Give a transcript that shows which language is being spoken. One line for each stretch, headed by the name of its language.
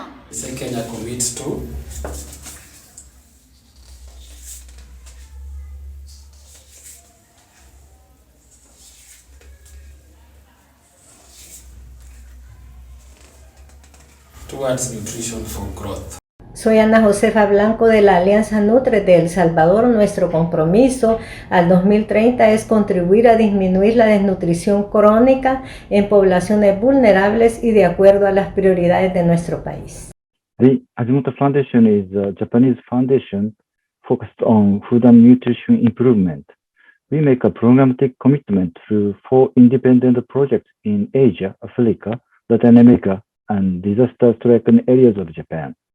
English: Kenya commits to towards nutrition for growth.
Spanish: Soy Ana Josefa Blanco de la Alianza Nutre de El Salvador. Nuestro compromiso al 2030 es contribuir a disminuir la desnutrición crónica en poblaciones vulnerables y de acuerdo a las prioridades de nuestro país.
English: The Ajinomoto Foundation is a Japanese foundation focused on food and nutrition improvement. We make a programmatic commitment through 4 independent projects in Asia, Africa, Latin America, and disaster-stricken areas of Japan.